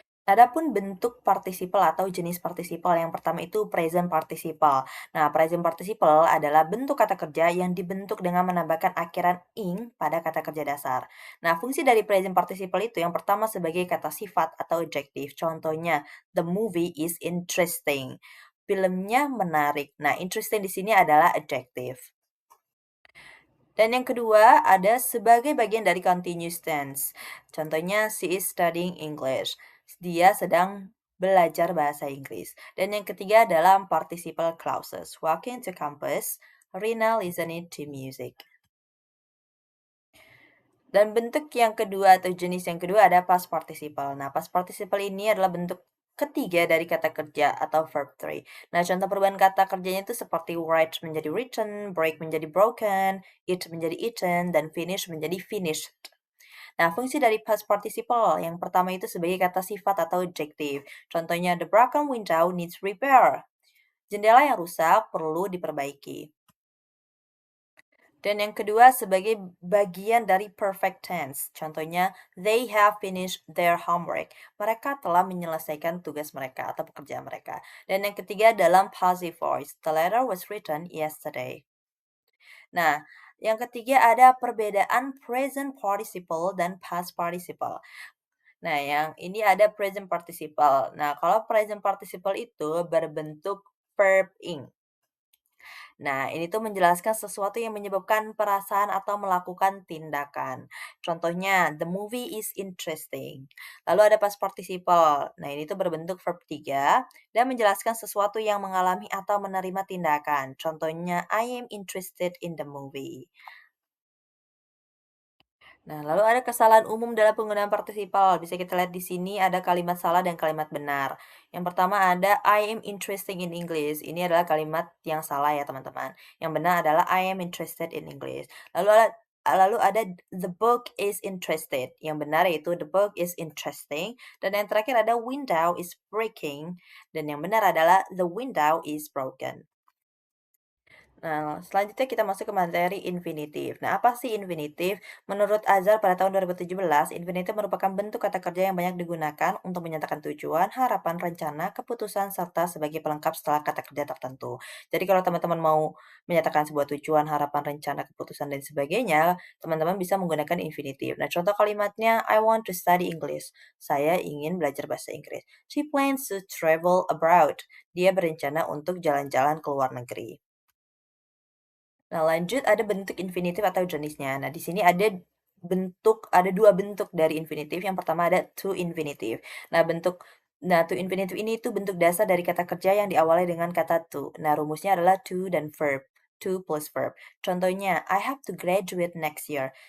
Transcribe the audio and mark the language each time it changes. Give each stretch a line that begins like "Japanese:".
Indonesian: Adapun bentuk participle atau jenis participle yang pertama itu present participle. Nah, present participle adalah bentuk kata kerja yang dibentuk dengan menambahkan akhiran ing pada kata kerja dasar. Nah, fungsi dari present participle itu yang pertama sebagai kata sifat atau adjektif.
English: Contohnya, the movie is interesting.
Indonesian: Filmnya menarik. Nah, interesting di sini adalah adjektif. Dan yang kedua ada sebagai bagian dari continuous tense.
English: Contohnya, she is studying English.
Indonesian: Dia sedang belajar bahasa Inggris. Dan yang ketiga adalah participle clauses.
English: Walking to campus, Rina listening to music.
Indonesian: Dan bentuk yang kedua atau jenis yang kedua ada past participle. Nah, past participle ini adalah bentuk ketiga dari kata kerja atau verb three. Nah, contoh perubahan kata kerjanya itu seperti write menjadi written, break menjadi broken, eat menjadi eaten, dan finish menjadi finished. Nah, fungsi dari past participle yang pertama itu sebagai kata sifat atau adjektif.
English: Contohnya, the broken window needs repair.
Indonesian: Jendela yang rusak perlu diperbaiki. Dan yang kedua sebagai bagian dari perfect tense. Contohnya,
English: they have finished their homework.
Indonesian: Mereka telah menyelesaikan tugas mereka atau pekerjaan mereka. Dan yang ketiga dalam passive voice.
English: The letter was written yesterday.
Indonesian: Nah, yang ketiga ada perbedaan present participle dan past participle. Nah, yang ini ada present participle. Nah, kalau present participle itu berbentuk verb ing. Nah, ini tuh menjelaskan sesuatu yang menyebabkan perasaan atau melakukan tindakan.
English: Contohnya, the movie is interesting.
Indonesian: Lalu ada past participle. Nah, ini tuh berbentuk verb 3 dan menjelaskan sesuatu yang mengalami atau menerima tindakan.
English: Contohnya, I am interested in the movie.
Indonesian: Nah, lalu ada kesalahan umum dalam penggunaan participle. Bisa kita lihat di sini ada kalimat salah dan kalimat benar. Yang pertama ada
English: I am interested in English.
Indonesian: Ini adalah kalimat yang salah ya, teman-teman. Yang benar adalah
English: I am interested in English.
Indonesian: Lalu ada
English: the book is interested.
Indonesian: Yang benar yaitu
English: the book is interesting.
Indonesian: Dan yang terakhir ada
English: window is breaking.
Indonesian: Dan yang benar adalah
English: the window is broken.
Indonesian: Nah, selanjutnya kita masuk ke materi infinitif. Nah, apa sih infinitif? Menurut Azhar pada tahun 2017, infinitif merupakan bentuk kata kerja yang banyak digunakan untuk menyatakan tujuan, harapan, rencana, keputusan, serta sebagai pelengkap setelah kata kerja tertentu. Jadi kalau teman-teman mau menyatakan sebuah tujuan, harapan, rencana, keputusan, dan sebagainya, teman-teman bisa menggunakan infinitif. Nah, contoh kalimatnya,
English: I want to study English.
Indonesian: Saya ingin belajar bahasa Inggris.
English: She plans to travel abroad.
Indonesian: Dia berencana untuk jalan-jalan ke luar negeri. Nah, lanjut ada bentuk infinitif atau jenisnya. Nah, di sini ada dua bentuk dari infinitif. Yang pertama ada to infinitive. Nah, to infinitive ini itu bentuk dasar dari kata kerja yang diawali dengan kata to. Nah, rumusnya adalah to dan verb.
English: To plus verb. Contohnya, I have to graduate next year.